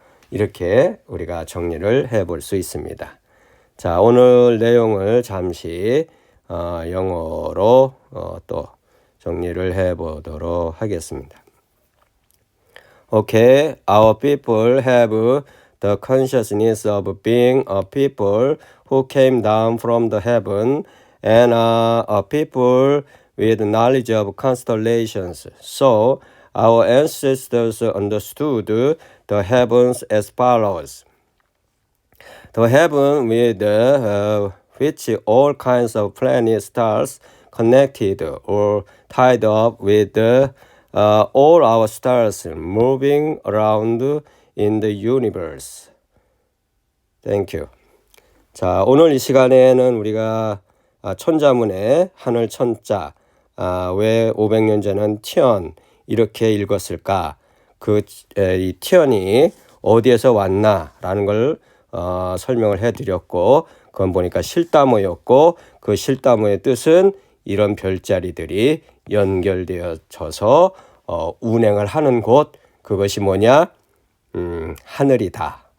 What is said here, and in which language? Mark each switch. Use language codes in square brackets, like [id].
[ko] 이렇게 우리가 정리를 해볼 수 있습니다. 자, 오늘 내용을 잠시 영어로 또 정리를 해보도록 하겠습니다. [en] Okay, our people have the consciousness of being a people who came down from the heaven and are a people with knowledge of constellations. So, our ancestors understood the heavens as follows. The heaven with which all kinds of planets, stars connected or tied up with all our stars moving around in the universe. Thank you. [ko] 자, 오늘 이 시간에는 우리가 천자문의 하늘 천자, 왜 500년 전은 티언 이렇게 읽었을까? 이 티언이 어디에서 왔나라는 걸 설명을 해드렸고, 그건 보니까 실다모였고, 그 실다모의 뜻은 이런 별자리들이 연결되어져서 운행을 하는 곳, 그것이 뭐냐? 하늘이다.